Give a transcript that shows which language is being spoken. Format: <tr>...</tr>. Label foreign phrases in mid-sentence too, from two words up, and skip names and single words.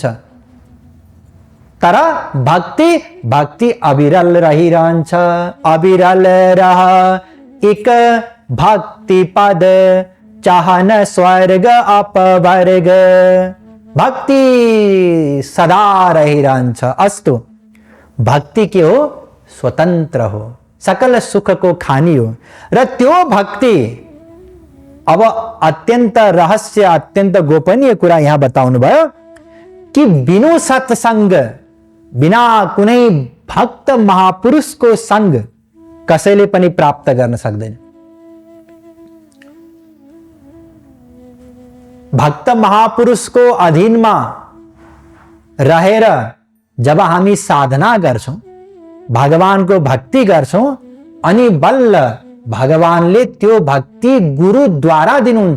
<ne>तर भक्ति अविरल रहिरहन्छ।</ne> <awa>अविरल रह एक भक्ति पद, चाहन स्वर्ग अपवर्ग।</awa> <ne>भक्ति सदा रहिरहन्छ। अस्तु, भक्ति के हो? स्वतन्त्र हो, सकल सुख को खानी हो। र त्यो भक्ति अब अत्यंत रहस्य, अत्यंत गोपनीय कुरा यहाँ बताउनु भयो कि</ne> <awa>बिनु सत्संग,</awa> <ne>बिना कुनै भक्त महापुरुषको संग कसैले पनि प्राप्त गर्न सक्दैन। भक्त महापुरुषको अधीनमा रहेर जब हामी साधना गर्छौं, भगवानको भक्ति गर्छौं, अनि बल्ल भगवानले त्यो भक्ति गुरुद्वारा दिनुहुन्छ।</ne>